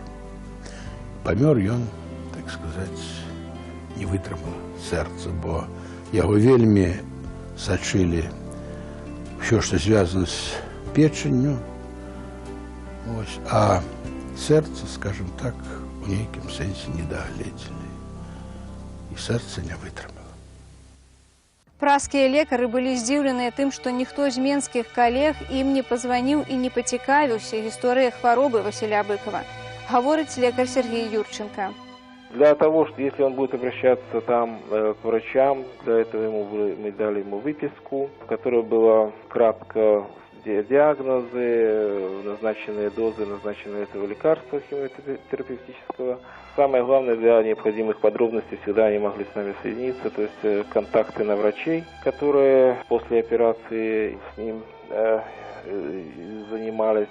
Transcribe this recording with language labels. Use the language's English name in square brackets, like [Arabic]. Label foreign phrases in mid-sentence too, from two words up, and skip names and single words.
[Belarusian] Памёр ён, так сказаць, не вытрымала сэрца, бо яго вельмі сачылі ўсё, што звязана з печанню, а сэрца, скажем так, у нейкім сэнсе не дагледзелі. І сэрца не вытрымала. Пражскія лекары былі здзіўленыя тым, што ніхто з менскіх калег ім не пазваніў і не пацікавіўся гісторыяй хваробы Василя Быкова, гаворыць лекарь Сергей Юрченко. [Russian] Для того, что если он будет обращаться там к врачам, для этого мы дали ему выписку, в которой было кратко диагнозы, назначенные дозы, назначенные этого лекарства химиотерапевтического. Самое главное, для необходимых подробностей всегда они могли с нами соединиться, то есть контакты на врачей, которые после операции с ним занимались.